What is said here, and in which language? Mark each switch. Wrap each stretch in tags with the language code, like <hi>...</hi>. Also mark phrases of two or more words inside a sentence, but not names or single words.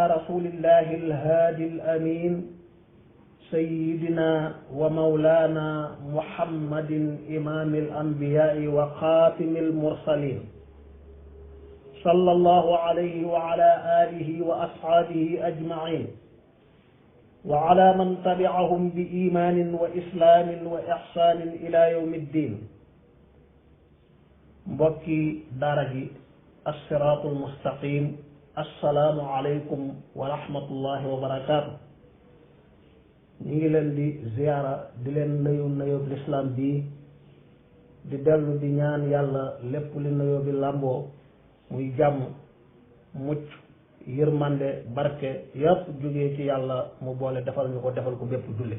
<ar>رسول الله الهادي الأمين سيدنا ومولانا محمد إمام الأنبياء وخاتم المرسلين، صلى الله عليه وعلى آله وأصحابه أجمعين، وعلى من تبعهم بإيمان وإسلام وإحسان إلى يوم الدين.</ar> <wo>mbokki daara ji</wo> <ar>الصراط المستقيم، السلام عليكم ورحمة الله وبركاته.</ar> <wo>ñu ngi leen di ziyaara di leen nuyu nuyoo bi lislaam bi di dellu di ñaan yàlla lépp li nuyoo bi làmboo muy jàmm, mucc, yërmande, barke yépp jógee ci yàlla mu boole defal ñu ko, defal ko bépp jullit.</wo>